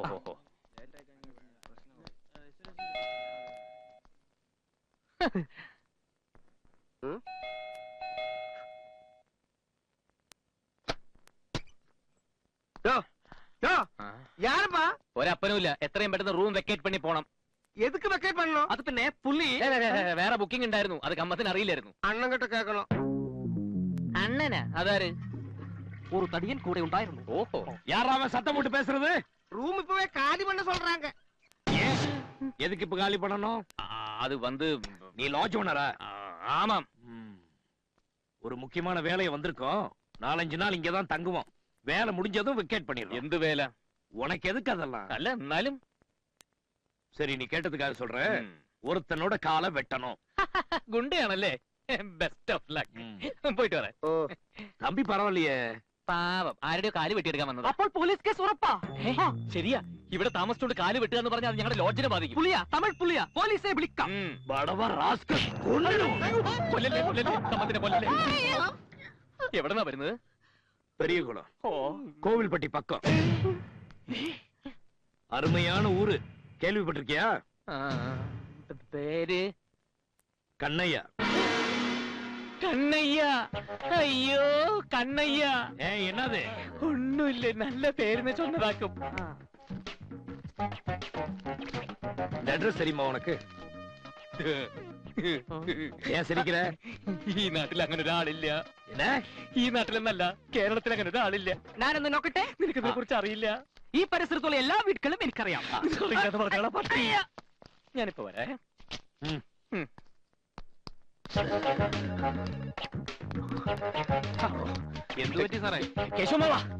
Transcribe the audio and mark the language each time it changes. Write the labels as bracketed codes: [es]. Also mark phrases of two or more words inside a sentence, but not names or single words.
[ta] யாருப்பா? [ml] ഒരപ്പനുമില്ല. എത്രയും പെട്ടെന്ന് [en] room vacate [ml] പണി പോണം. [ta] எதுக்கு வெக்கேட் பண்ணணும்? [ml] അത് പിന്നെ പുള്ളി വേറെ ബുക്കിംഗ് ഉണ്ടായിരുന്നു. അത് കമ്മത്തിന് അറിയില്ലായിരുന്നു. [ta] அண்ணன் கிட்ட கேட்கணும். [ml] അണ്ണനാ? അതാര്? ഒരു തടിയൻ കൂടെ ഉണ്ടായിരുന്നു. ഓഹോ, [ta] யாராவ சத்தம் போட்டு பேசுறது? ரூம் இப்பவே காலி பண்ண சொல்றாங்க. எதுக்கு இப்ப காலி பண்ணணும்? அது வந்து நீ லாட்ஜ் ஓனரா? ஆமாம். ஒரு முக்கியமான வேலையை வந்திருக்கோம். 4-5 நாள் இங்கதான் தங்குவோம். வேலை முடிஞ்சதும் விக்கெட் பண்ணிடுறோம். [ml] എന്ത് വേല? [ta] உனக்கு எதுக்கு அதெல்லாம்? [ml] അല്ല എന്നാലും [ta] சரி, நீ கேட்டதுக்காக சொல்றேன். ஒருத்தனோட காலை வெட்டணும். [ml] ഗുണ്ടയാണല്ലേ? [en] best of luck. [ml] പോയിട്ട് വരാം. [ta] தம்பி பரவாயில்லையே. [ml] പാവം, ആരുടെയോ കാല് വെട്ടിയെടുക്കാൻ വന്നത്. അപ്പോൾ പോലീസ് കേസ് ഉറപ്പാ. ശരിയാ, ഇവിടെ താമസിച്ചോണ്ട് കാല് വെട്ടുക എന്ന് പറഞ്ഞാൽ അത് ഞങ്ങളുടെ ലോഡ്ജിനെ ബാധിക്കും. പുള്ളിയാ, തമിഴ് പുള്ളിയാ. പോലീസെ വിളിക്കാം. [ta] படவ ராஸ்கல். [ml] കൊല്ലല്ലേ കൊല്ലല്ലേ, സമ്മതിനെ കൊല്ലല്ലേ. എവിടെന്നാ വരുന്നത്? [ta] பெரியகுளம், கோவில்பட்டி பக்கம். அருமையான ஊரு. கேள்விப்பட்டிருக்கியா? [ml] പേര് [ta] கண்ணையா. [ml] കണ്ണയ്യ. അയ്യോ കണ്ണയ്യ. [ta] என்னது? [ml] ഒന്നുമില്ല, നല്ല പേരിനെ ചൊന്നതാക്കും. [ta] அட்ரஸ் தெரியுமா உனக்கு? ஏன் சிரிக்கிற? [ml] ഈ നാട്ടിൽ അങ്ങനെ ഒരാളില്ല. [ta] என்ன? [ml] ഈ നാട്ടിലെന്നല്ല, കേരളത്തിൽ അങ്ങനെ ഒരാളില്ല. ഞാനൊന്ന് നോക്കട്ടെ. നിനക്കിതിനെ കുറിച്ച് അറിയില്ല. ഈ പരിസരത്തുള്ള എല്ലാ വീടുകളും എനിക്കറിയാം. ഞാനിപ്പോ വരാ. എന്തു പറ്റി സാറേ? കേശവമാവാ.